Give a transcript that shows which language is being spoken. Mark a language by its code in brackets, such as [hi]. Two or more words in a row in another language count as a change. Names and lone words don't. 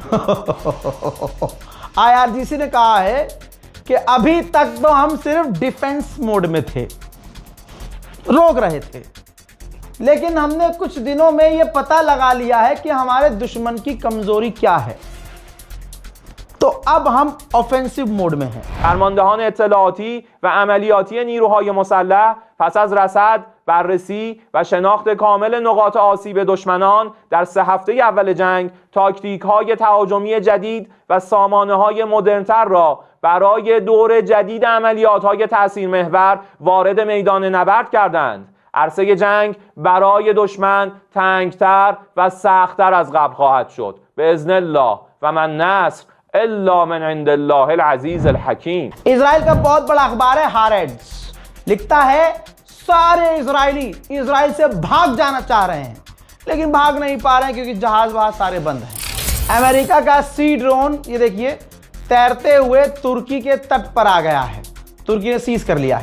[hi] IRGC ने कहा है कि अभी तक तो हम सिर्फ [en] defense mode [hi] में थे, रोक रहे थे, लेकिन हमने कुछ दिनों में यह पता लगा लिया है कि हमारे दुश्मन की कमजोरी क्या है, तो अब हम [en] offensive mode [hi] में हैं। [fa] فرماندهان اطلاعاتی و عملیاتی نیروهای مسلح پس از رصد، بررسی و شناخت کامل نقاط آسیب دشمنان در 3 هفته اول جنگ، تاکتیک‌های تهاجمی جدید و سامانه‌های مدرن‌تر را برای دور جدید عملیات‌های تأثیرمحور وارد میدان نبرد کردند. عرصه جنگ برای دشمن تنگتر و سخت‌تر از قبل خواهد شد. [ar] باذن الله و من نصر الا من عند الله العزیز الحکیم. [hi] इजराइल का बहुत बड़ा अखबार है हारेट्स, लिखता है सारे इजरायली इजराइल से भाग जाना चाह रहे हैं, लेकिन भाग नहीं पा रहे हैं क्योंकि जहाज वहां सारे बंद हैं। अमेरिका का [en] sea drone, [hi] ये देखिए, तैरते हुए तुर्की के तट पर आ गया है, तुर्की ने सीज कर लिया है।